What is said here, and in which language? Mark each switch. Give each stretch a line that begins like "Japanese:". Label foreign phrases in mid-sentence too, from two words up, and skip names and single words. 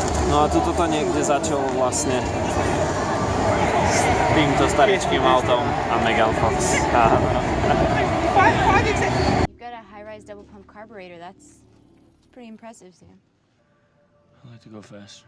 Slovak: No a tuto to niekde začalo vlastne s týmto staričkým autom a Megan Fox.
English: You've got a high-rise double pump carburetor. That's pretty impressive, Sam. I like to go faster.